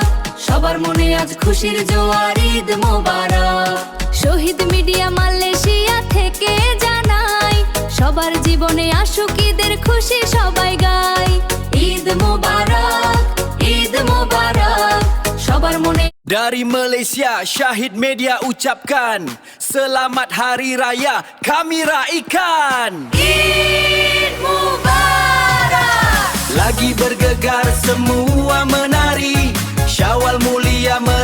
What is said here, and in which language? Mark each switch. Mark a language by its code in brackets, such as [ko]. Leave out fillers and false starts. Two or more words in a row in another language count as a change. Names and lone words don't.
[bn] সবার মনে আজ খুশির জোয়ার, [ar] عيد مبارك. [bn] শহীদ মিডিয়া মালয়েশিয়া থেকে জানাই, সবার জীবনে আসুক ঈদের খুশি সবাই গাই। [ar] عيد مبارك، عيد مبارك. [bn] সবার মনে [ms] Dari Malaysia, Syahid Media ucapkan selamat hari raya kami raikan. [ar] عيد مبارك. [ms] Lagi bergegar semua menari, Syawal mulia